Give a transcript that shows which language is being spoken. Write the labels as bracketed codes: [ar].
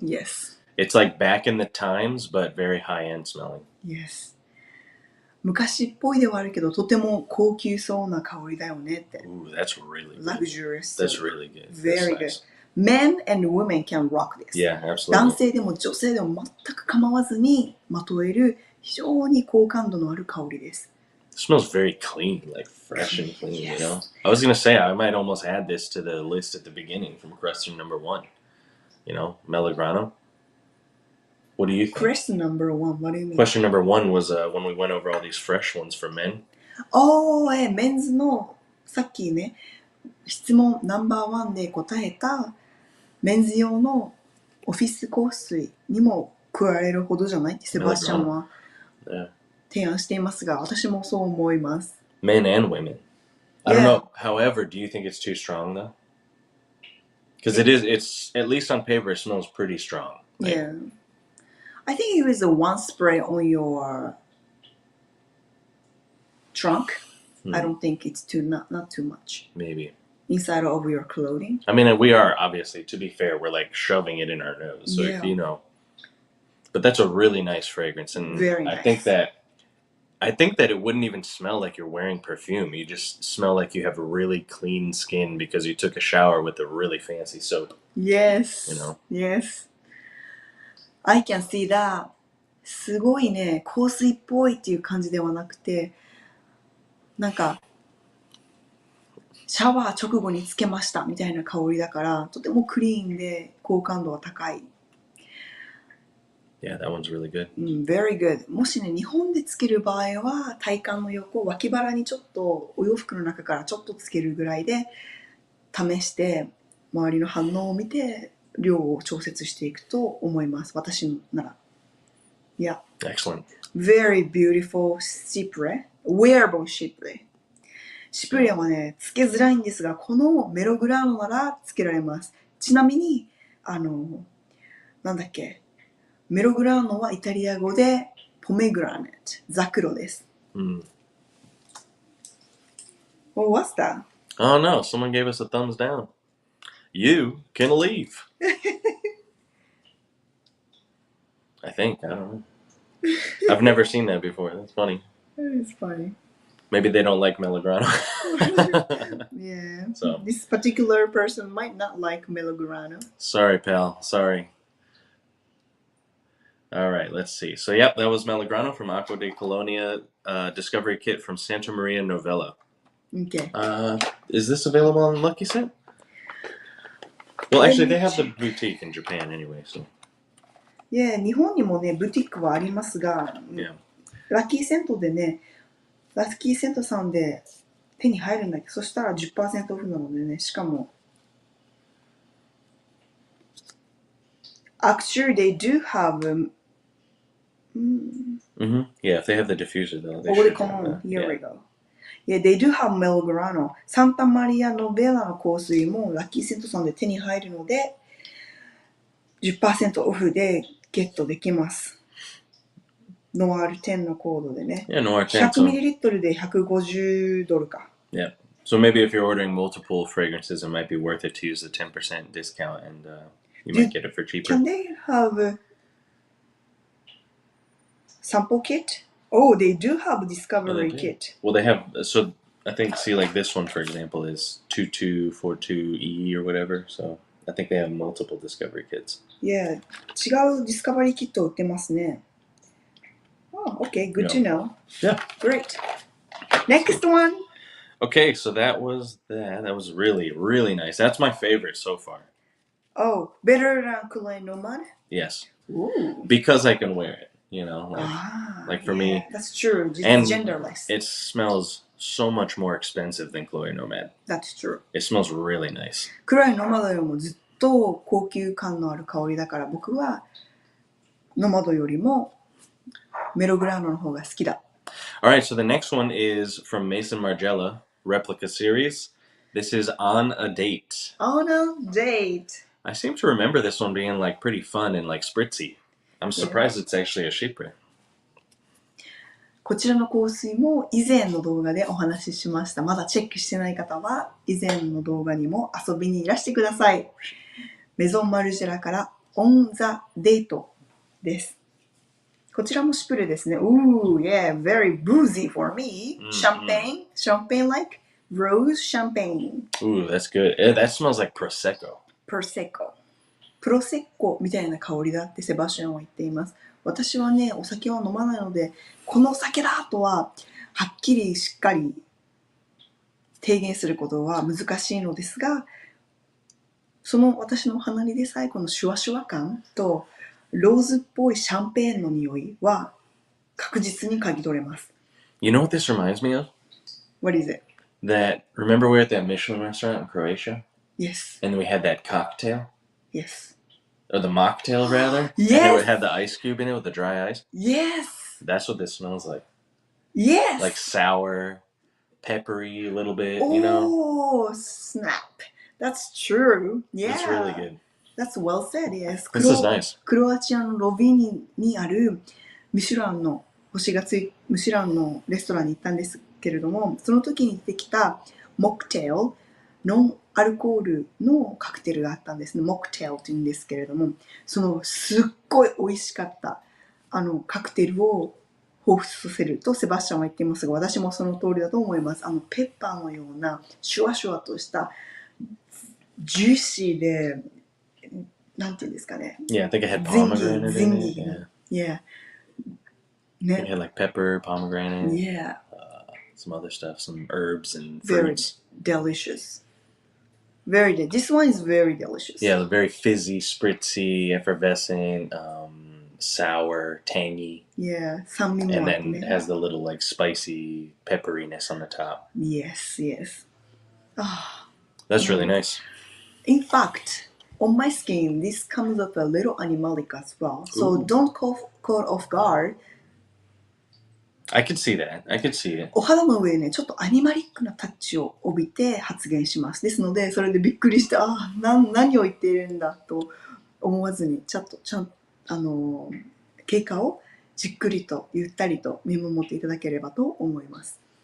[en] Yes. It's like back in the times, but very high-end smelling. Yes. [ja] 昔っぽいではあるけど、とても高級そうな香りだよねって。 [en] Ooh, that's really good. Luxurious. That's really good. Very good. Men and women can rock this. Yeah, absolutely. [ja] 男性でも女性でも全く構わずにまとえる非常に高感度のある香りです。 [en] smells very clean, like fresh and clean, Yes. you know? I was going to say, I might almost add this to the list at the beginning from question number 1. You know, Melograno. What do you think? Question number 1, what do you mean? Question number 1 was when we went over all these fresh ones for men. [ja] メンズのさっきね、質問ナンバー1で答えたメンズ用のオフィス香水にも加えるほどじゃないってセバスチャンは提案していますが、私もそう思います。 [en] Men and women. I don't know. However, do you think it's too strong though? Because it's at least on paper, it smells pretty strong. Like, Yeah. I think it was a one spray on your trunk. I don't think it's not too much. Maybe. Inside of your clothing. I mean, we are, obviously, to be fair, we're like shoving it in our nose. So, you know. But that's a really nice fragrance. And Very nice. I think that it wouldn't even smell like you're wearing perfume. You just smell like you have really clean skin because you took a shower with a really fancy soap. Yes. You know? Yes. I can see that. [ja] すごいね、香水っぽいっていう感じではなくて、なんか、シャワー直後につけましたみたいな香りだから、とてもクリーンで好感度は高い。 [en] Yeah, that one's really good. Very good. [ja] もしね、日本でつける場合は、体幹の横、脇腹にちょっとお洋服の中からちょっとつけるぐらいで試して、周りの反応を見て、量を調節していくと思います。私なら。 [en] Yeah. Excellent. Very beautiful Cipre. Wearable Cipre. [ja] シプレはね、つけづらいんですが、このメログラーノならつけられます。ちなみに、なんだっけ、メログラーノはイタリア語でポメグラネット、ザクロです。 [en] Well, what's that? Oh no, someone gave us a thumbs down. You can leave. I think. I don't know. I've never seen that before. That's funny. It's funny. Maybe they don't like Melograno. Yeah. So. This particular person might not like Melograno. Sorry, pal. Sorry. All right, let's see. So, yep, that was Melograno from Acqua di Colonia Discovery Kit from Santa Maria Novella. Okay. Is this available on Lucky Set? Well, actually, they have the boutique in Japan anyway, so. [ja] Yeah, 日本にもね、ブティックはありますが、ラッキーセントでね、ラッキーセントさんで手に入るんだけど、そしたら 10% オフなのでね、しかも、 [en] Actually, they do have Yeah, if they have the diffuser though. They should have that. Here we go. Yeah, they do have Melograno. [ja] サンタマリアノベラの香水もラッキーセントさんで手に入るので、10% オフでゲットできます。ノワール10のコードでね。 [en] Yeah, Noir 10. [ja] 100ml で$150か。 [en] Yeah. So maybe if you're ordering multiple fragrances, it might be worth it to use the 10% discount and you might get it for cheaper. Can they have a sample kit? Oh, they do have a discovery kit. Well, they have, so I think, see, like this one, for example, is 2242E or whatever. So I think they have multiple discovery kits. [ja] Yeah, 違うディスカバリーキットを売ってますね。 [en] Oh, okay, good to know. Yeah. Great. Next one. Okay, so that was that. That was really, really nice. That's my favorite so far. Oh, better than Guerlain Nomade? Yes. Ooh. Because I can wear it, you know. Like for me. That's true. It's and genderless. It smells so much more expensive than Chloe Nomad. That's true. It smells really nice. [ja] Guerlain Nomade よりもずっと高級感のある香りだから僕はノマドよりもメログラーノの方が好きだ。 [en] Alright, so the next one is from Maison Margiela, replica series. This is On a Date. On a Date. I seem to remember this one being like pretty fun and like spritzy. I'm surprised it's actually a Chypre. [ja] こちらの香水も以前の動画でお話ししました。まだチェックしてない方は以前の動画にも遊びにいらしてください。メゾンマルジェラからOn the Dateです。こちらもシュプレですね。 [en] Ooh, yeah, very boozy for me. Champagne like rose champagne. Ooh, that's good. That smells like Prosecco. Prosecco. [ja] プロセッコみたいな香りだってセバスチャンは言っています。私はね、お酒は飲まないので、このお酒だとははっきりしっかり提言することは難しいのですが、その私の鼻にでさえこのシュワシュワ感とローズっぽいシャンペーンの匂いは確実に嗅ぎ取れます。 [en] You know what this reminds me of? What is it? Remember we were at that Michelin restaurant in Croatia? Yes. And we had that cocktail? Yes. Or the mocktail, rather? Yes! And it had the ice cube in it with the dry ice? Yes! That's what this smells like. Yes! Like sour, peppery a little bit, you know? Oh, snap. That's true. Yeah. It's really good. That's well said, yes. This is nice. [ja] クロアチアのロビーニにあるミシュランのミシュランのレストランに行ったんですけれども、その時に出てきたモクテール、ノンアルコールのカクテルがあったんですね。モクテールというんですけれども、そのすっごい美味しかったカクテルを彷彿させるとセバスチャンは言っていますが、私もその通りだと思います。ペッパーのようなシュワシュワとしたジューシーで、なんていうんですかね。 [en] Yeah, I think it had pomegranate in it. Yeah. I think it had like pepper, pomegranate. Yeah. Some other stuff, some herbs and Very fruits. delicious. This one is very delicious. Yeah, very fizzy, spritzy, effervescent, sour, tangy. [ja] Yeah, 酸味もあってね。 [en] And then it has the little like spicy pepperiness on the top. Yes, yes. That's really nice. In fact, on my skin, this comes up a little animalic as well. So don't caught off guard. I could see that. I could see it. [ja] お肌の上ね、ちょっとアニマリックなタッチを帯びて発言します。ですので、それでびっくりして、何を言っているんだと思わずに、ちゃんと経過をじっくりとゆったりと見守っていただければと思います。